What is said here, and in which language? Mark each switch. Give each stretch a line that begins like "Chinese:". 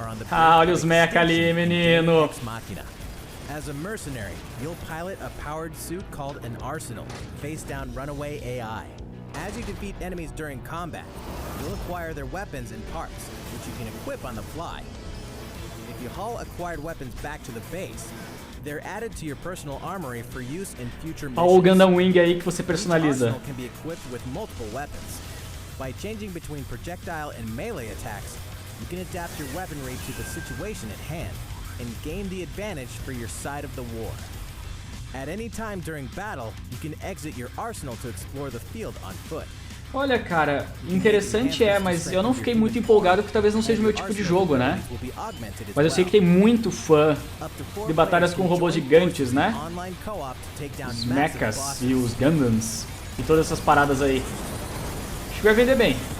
Portuguese: Ah, olha os mecha ali, menino.
English: As a mercenary, you'll pilot a powered suit called an arsenal, face down runaway AI. As you defeat enemies during combat, you'll acquire their weapons and parts, which you can equip on the fly. If you haul acquired weapons back to the base, they're added to your personal armory for use in future missions.
Portuguese: Olha o Gundam Wing aí que você personaliza.
English: The arsenal can be equipped with multiple weapons. By changing between projectile and melee attacks, you can adapt your weaponry to the situation at hand and gain the advantage for your side of the war. At any time during battle, you can exit your arsenal to explore the field on foot.
Portuguese: Olha, cara, interessante mas eu não fiquei muito empolgado porque talvez não seja o meu tipo de jogo, né? Mas eu sei que tem muito fã de batalhas com robôs gigantes, né? Os mechas e os Gundams e todas essas paradas aí. Acho que vai vender bem.